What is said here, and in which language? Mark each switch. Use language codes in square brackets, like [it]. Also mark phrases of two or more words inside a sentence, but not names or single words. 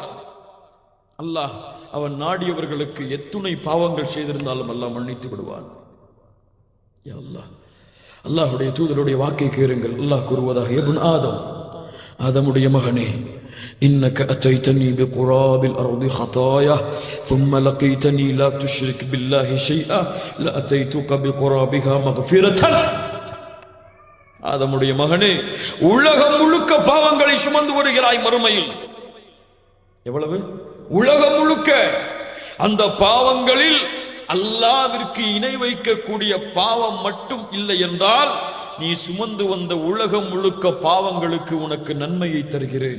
[ta] அல்லாஹ் அவன் நாடியவர்களுக்கு எத்துணை பாவங்கள் செய்திருந்தாலும் அல்லாஹ் மன்னித்து விடுவான். யா அல்லாஹ், அல்லாஹ்வுடைய தூதருடைய வாக்கை கேளுங்கள். அல்லாஹ் கூறுவதாக, [ar] ابن آدم, [ta] ஆதமுடைய மகனே, [ar] إنك أتيتني بقراب الأرض خطايا ثم لقيتني لا تشرك بالله شيئا لاتيتك بقرابها مغفرة. [ta] ஆதமுடைய மகனே, உலகம் முழுக்க பாவங்களை சுமந்து வருகிறாய். மறுமையில் எவ்வளவு? உலகம் முழுக்க. அந்த பாவங்களில் அல்லாஹ்விற்கு இணை வைக்கக்கூடிய பாவம் மட்டும் இல்லை என்றால், நீ சுமந்து வந்த உலகம் முழுக்க பாவங்களுக்கு உனக்கு நன்மையை தருகிறேன்.